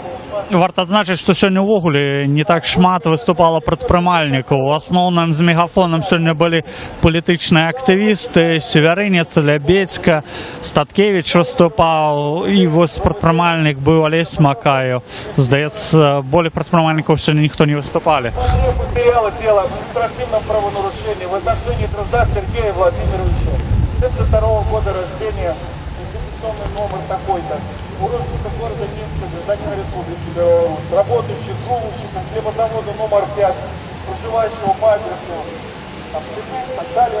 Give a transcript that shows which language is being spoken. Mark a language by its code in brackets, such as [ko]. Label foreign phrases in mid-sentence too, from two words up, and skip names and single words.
[be] Варто адзначыць, што сёння ўвогуле не так шмат выступала прадпрымальнікаў. У асноўным з мегафонам сёння былі палітычныя актывісты, Севярынец, Лябедзька, Статкевіч выступаў, і вось прадпрымальнік быў Алесь Макаев. Здаецца, болей прадпрымальнікаў сёння ніхто не выступалі. [ru] Материалы дела об административном правонарушении в отношении Дрозда Сергея Владимировича, 32 года рождения, инвестиционный номер такой-то, уроженца города Минска, гражданина Республики Беларусь, работающий грузчиком хлебозавода номер 5, проживающего по адресу Автомобиль и так далее.